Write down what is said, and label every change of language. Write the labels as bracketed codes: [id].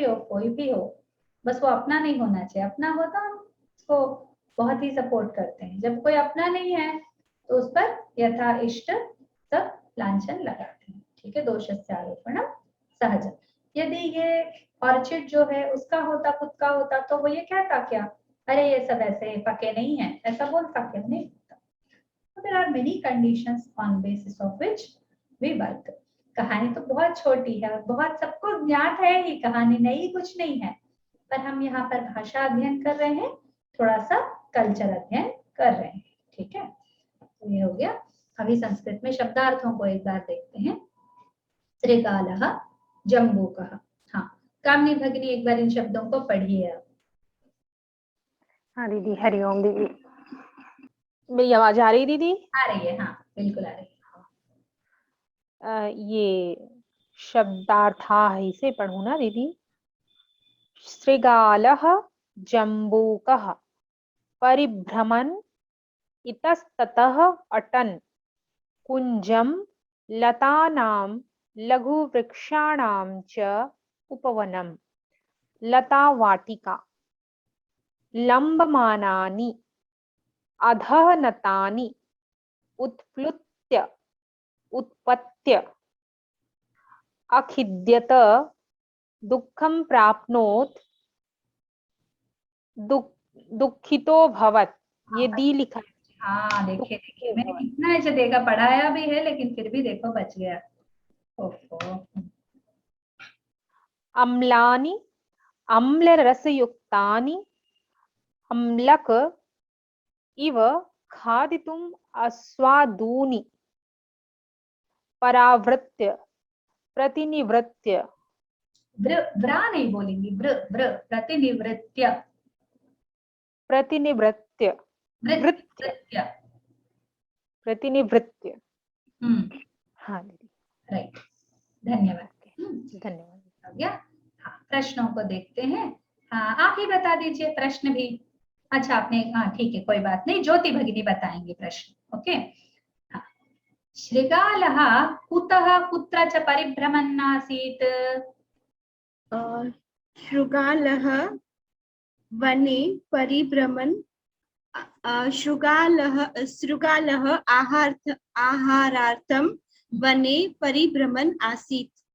[hi] कोई भी हो, बस वो अपना नहीं होना चाहिए। अपना हो तो हम उसको बहुत ही सपोर्ट करते हैं, जब कोई अपना नहीं है तो उस पर यथा इष्ट सब लांछन लगाते हैं। ठीक है। [sa] दोषस्य आरोपणम सहज। [hi] यदि ये ऑर्चिड जो है उसका होता, खुद का होता, तो वो ये कहता क्या, अरे ये सब ऐसे पके नहीं है, ऐसा बोलता क्या? नहीं बोलता। [en] So there are many conditions on basis of which we work. [hi] कहानी तो बहुत छोटी है और बहुत सबको ज्ञात है ही, कहानी नई कुछ नहीं है, पर हम यहाँ पर भाषा अध्ययन कर रहे हैं, थोड़ा सा कल्चर अध्ययन कर रहे हैं। ठीक है। तो ये हो गया। अभी संस्कृत में शब्दार्थों को एक बार देखते हैं। श्रीकालः, जम्बूकः। हाँ, कामनी भगिनी एक बार इन शब्दों को पढ़िए आप। हाँ दीदी, हरिओम दीदी। मेरी आवाज आ रही दीदी? आ रही है, हाँ बिल्कुल आ रही है। ये शब्दार्था इसे पढ़ू ना दीदी। [sa] श्रृगालः जम्बूकः परिभ्रमन् इतस्ततः अटन् कुञ्जं लतानां लघुवृक्षाणां च उपवनं लतावाटिका लम्बमानानि अधः नतानि उत्प्लुत्य उत्पत्य अखिद्यत दुःखं प्राप्नोत् दुःखितो भवत्। [hi] ये दी लिखा है। हाँ देखिए मैंने कितना ऐसे देखा, पढ़ाया भी है लेकिन फिर भी देखो बच गया। ओहो। [sa] अम्लानि अम्लरसयुक्तानि अम्लक इव खादितुम् अस्वादूनि परावृत्य प्रतिनिवृत्य। [hi] व्रा नहीं बोलेंगी, प्रतिनिवृत्य, [sa] प्रतिनिवृत्य वृत्य। [hi] प्रतिनिवृत्य। हाँ दीदी, राइट, धन्यवाद। धन्यवाद। हो गया। हाँ, प्रश्नों को देखते हैं। हाँ, आप ही बता दीजिए प्रश्न भी। अच्छा आपने, हाँ ठीक है कोई बात नहीं, ज्योति भगिनी बताएंगे प्रश्न। ओके। हाँ। [sa] श्रृगालः कुतः कुत्र च परिभ्रमन् आसीत्? शृगालः वने परिभ्रमन्, शृगालः आहारार्थं वने परिभ्रमन् आसीत्।